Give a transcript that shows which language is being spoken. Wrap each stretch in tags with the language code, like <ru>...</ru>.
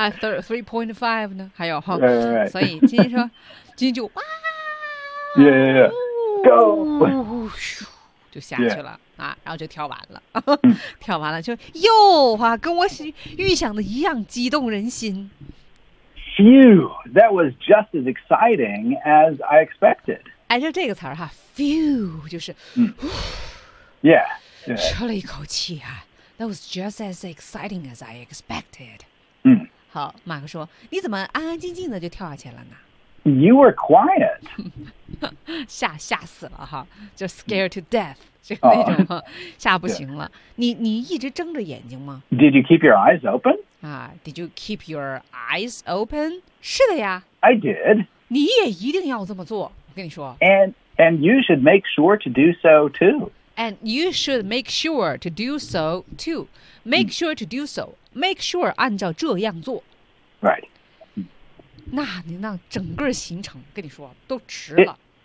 <zh>3.5 呢?还有,</zh> <en>right, right, right.</en> <zh>所以今天说, 今天就, 哇!</zh> <en>Yeah, yeah, yeah. Go!</en> <zh>就下去了,然后就跳完了。跳完了就,又,跟我预想的一样激动人心。</zh> <en>Phew, that was just as exciting as I expected.</en> <zh>哎,就这个词儿哈, phew, 就是,</zh> <en>yeah, yeah.</en> <zh>出了一口气啊,</zh> <en>that was just as exciting as I expected.</en> <zh>好,马克说, 你怎么安安静静的就跳下去了呢?</zh> <en>You were quiet.</en> <zh>吓死了哈,</zh> <en>just scared to death,</en> <zh>就那种吓不行了。你一直睁着眼睛吗?</zh> <en>Did you keep your eyes open? Did you keep your eyes open?</en> <zh>是的呀。</zh> <en>I did.</en> <zh>你也一定要这么做,我跟你说。</zh> <en>And you should make sure to do so too. And you should make sure to do so too. Make sure to do so. Make sure</en> <zh>按照这样做。</zh> <en>Right.</en> <zh>那你那整个行程,跟你说,都迟了。</zh>